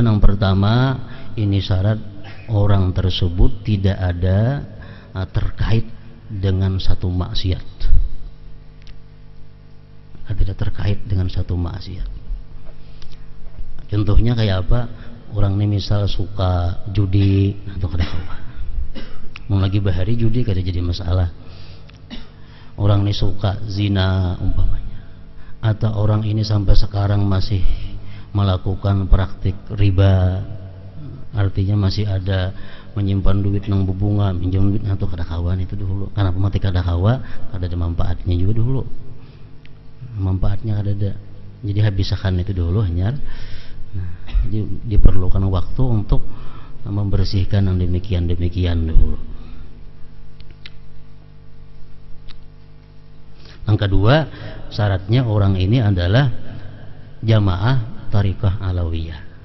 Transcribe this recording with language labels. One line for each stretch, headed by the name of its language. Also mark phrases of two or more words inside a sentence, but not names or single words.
Indonesian: Yang pertama, ini syarat orang tersebut tidak ada terkait dengan satu maksiat. Tidak terkait dengan satu maksiat. Contohnya kayak apa? Orang ini misal suka judi atau kada kawa.
Banjar: Mau lagi bahari judi kada jadi masalah.
Indonesian: Orang ini suka zina umpamanya. Atau orang ini sampai sekarang masih melakukan praktik riba. Artinya masih ada menyimpan duit nang bebunga, minjam duit atau kada kawan itu dulu.
Banjar: Karena mati kada kawa, kada ada manfaatnya juga dulu. Manfaatnya kada ada.
Indonesian: Jadi habiskan itu dulu hanya. Nah, jadi diperlukan waktu untuk membersihkan yang demikian dulu. Yang kedua, syaratnya orang ini adalah jamaah tarikah alawiyah.